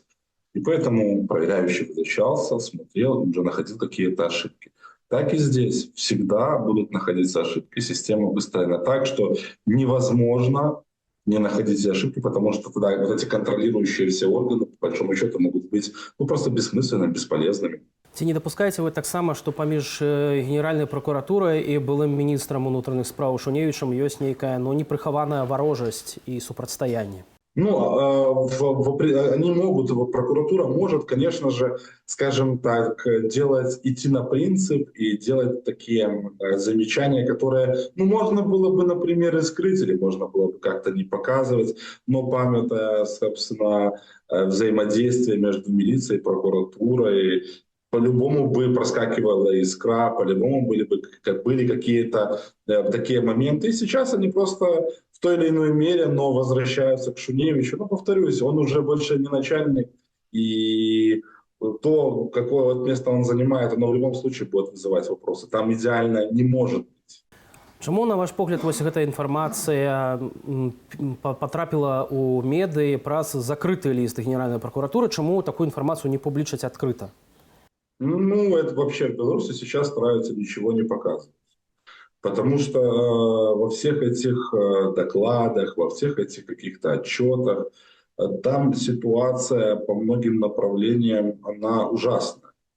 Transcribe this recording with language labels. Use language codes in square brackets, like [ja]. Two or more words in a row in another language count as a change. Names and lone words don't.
[ru] И поэтому проверяющий возвращался, смотрел, уже находил какие-то ошибки. Так и здесь всегда будут находиться ошибки. Система выстроена так, что невозможно не находить эти ошибки, потому что тогда вот эти контролирующие все органы, по большому счету, могут быть просто бессмысленными, бесполезными. [be] Ці не дапускаеце вы таксама, што паміж генеральнай пракуратурай і былым міністрам унутраных спраў Шуневічам ёсць нейкая непрыхаваная варожасць і супрацьстаянне? [ru] Они могут, прокуратура может, конечно же, скажем так, идти на принцип и делать такие замечания, которые, можно было бы, например, и скрыть, или можно было бы как-то не показывать, но памятая, собственно, взаимодействие между милицией и прокуратурой, по-любому бы проскакивала искра, по-любому были какие-то такие моменты. И сейчас они просто в той или иной мере, но возвращаются к Шуневичу. Но, повторюсь, он уже больше не начальник. И то, какое вот место он занимает, оно в любом случае будет вызывать вопросы. Там идеально не может быть. [be] Чаму, на ваш погляд, вось гэта інфармацыя потрапіла ў медыі праз закрыты ліст Генеральнай пракуратуры? Чаму такую інфармацыю не публічаць адкрыта? [ru] Это вообще в Беларуси сейчас стараются ничего не показывать. Потому что во всех этих докладах, во всех этих каких-то отчетах, там ситуация по многим направлениям, она ужасна.